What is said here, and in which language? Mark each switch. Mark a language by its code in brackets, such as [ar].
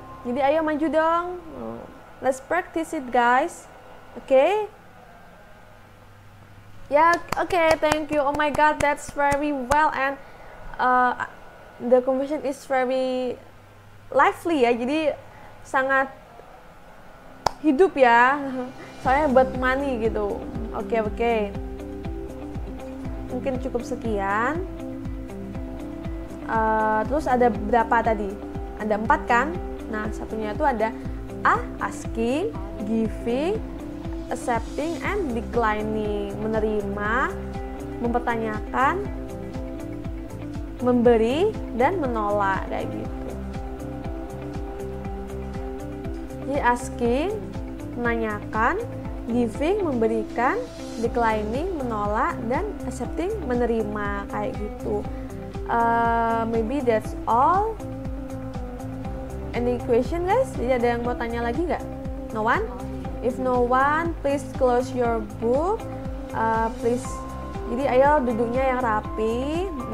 [id] Jadi ayo maju dong. [en] Let's practice it guys. Okay? Yeah, okay, thank you. Oh my god, that's very well, and the conversation is very lively ya. [id] Jadi sangat hidup ya. Soalnya buat money gitu. Oke. Mungkin cukup sekian. Terus ada berapa tadi? Ada 4 kan? Nah, satunya itu ada A, [en] asking, giving, accepting, and declining. [id] Menerima, mempertanyakan, memberi, dan menolak, kayak gitu. Jadi asking, menanyakan, giving, memberikan, declining, menolak, dan accepting, menerima, kayak gitu. [en] Maybe that's all. Any question guys? [id] Jadi ada yang mau tanya lagi nggak? [en] No one? If no one, please close your book. Please. [id] Jadi ayo duduknya yang rapi.